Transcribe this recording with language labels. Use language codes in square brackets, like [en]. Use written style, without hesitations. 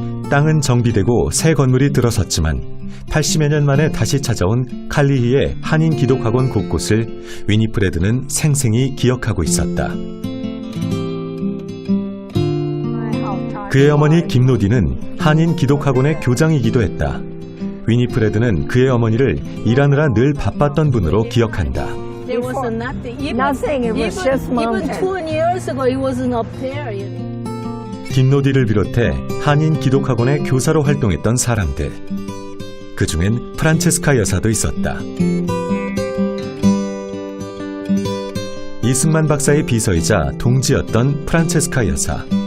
[ko] 땅은 정비되고 새 건물이 들어섰지만 80여 년 만에 다시 찾아온 칼리히의 한인 기독학원 곳곳을 위니프레드는 생생히 기억하고 있었다. 그의 어머니 김노디는 한인 기독학원의 교장이기도 했다. 위니프레드는 그의 어머니를 일하느라 늘 바빴던 분으로 기억한다. [en] There was nothing. Nothing. It was just Even mountain. 20 years ago, it wasn't up there. [ko] 김노디를 비롯해 한인 기독학원의 교사로 활동했던 사람들. 그중엔 프란체스카 여사도 있었다. 이승만 박사의 비서이자 동지였던 프란체스카 여사.